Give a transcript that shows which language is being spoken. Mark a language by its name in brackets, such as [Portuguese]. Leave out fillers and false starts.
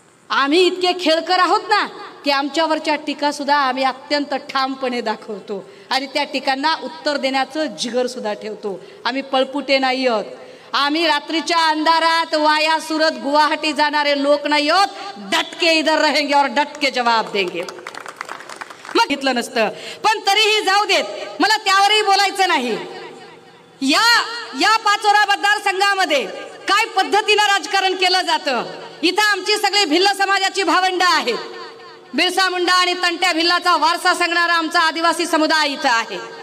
[Marathi] आम्ही इतके खेळकर आहोत ना की आमच्यावरच्या टीका सुद्धा आम्ही अत्यंत ठामपणे दाखवतो आणि त्या टीकांना उत्तर देण्याचं जिगर सुद्धा ठेवतो. आम्ही पळपुटे नाही आहोत. आम्ही रात्रीच्या अंधारात वाया सुरत गुवाहाटी जाणारे लोक नाही आहोत. [Hindi] डटके इधर रहेंगे और डटके जवाब देंगे. [Marathi] मग घेतलं नसतं, पण तरीही जाऊ देत, मला त्यावरही बोलायचं नाही. या पाचोरा मतदारसंघामध्ये काय पद्धतीनं राजकारण केलं जातं. इथं आमची सगळी भिल्ल समाजाची भावंड आहेत. बिरसा मुंडा आणि तंट्या भिल्लाचा वारसा सांगणारा आमचा आदिवासी समुदाय इथं आहे.